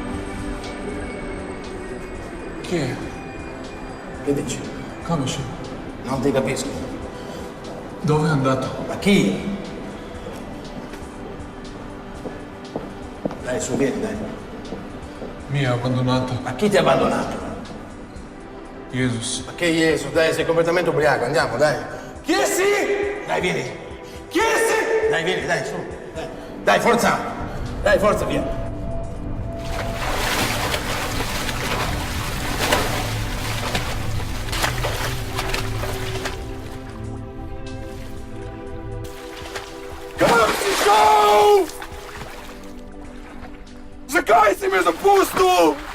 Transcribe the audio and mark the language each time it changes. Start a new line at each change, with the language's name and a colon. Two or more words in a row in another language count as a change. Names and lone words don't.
Slovenian: Kje je? Vidiš? Kam je šel?
Italian: Non ti capisco. Dove è andato? Ma chi? Dai, su, vieni, dai. Mi ha abbandonato. Ma chi ti ha abbandonato? Jesus. Ma che Gesù, dai, sei completamente ubriaco, andiamo, dai. Chi è sì? Dai, vieni. Chi è sì? Dai, vieni, dai, su. Dai, dai, forza. Dai, forza, via.
Slovenian: Kam si šel? Zakaj si me zapustil?